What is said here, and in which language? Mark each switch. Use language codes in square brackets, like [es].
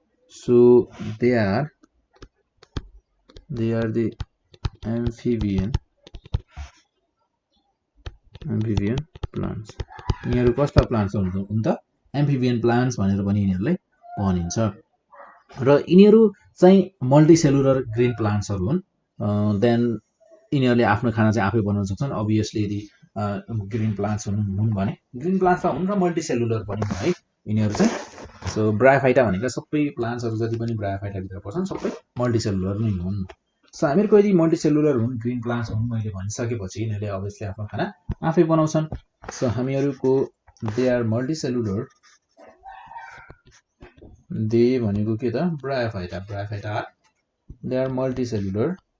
[en] so they are the amphibian plants। [ne] यिनीहरू कस्ता plants हुन् त? एम्फिबियन प्लान्ट्स भनेर पनि यिनीहरूलाई भनिन्छ। र यिनीहरू चाहिँ मल्टिसेलुलर ग्रीन प्लान्ट्सहरू हुन्। देन यिनीहरूले आफ्नो खाना चाहिँ आफै बनाउन सक्छन्। अभियसली यदि ग्रीन प्लान्ट्स हुन् भने ग्रीन प्लान्ट्स त हुन् र मल्टिसेलुलर पनि हुन् है यिनीहरू चाहिँ। सो ब्रायोफाइटा भनेको सबै प्लान्ट्सहरू जति पनि ब्रायोफाइटा भित्र पर्छन् सबै मल्टिसेलुलर नै हुन्। सो हामीहरूको यदि मल्टिसेलुलर हुन्, ग्रीन प्लान्ट्स हुन् मैले भनिसकेपछि यिनीहरूले अभियसली आफ्नो खाना आफै बनाउँछन्। सो हामीहरूको [en] they are multicellular, [ne] दे भनेको के त ब्रायोफाइटा, ब्रायोफाइटा दे आर मल्टिसेलुलर,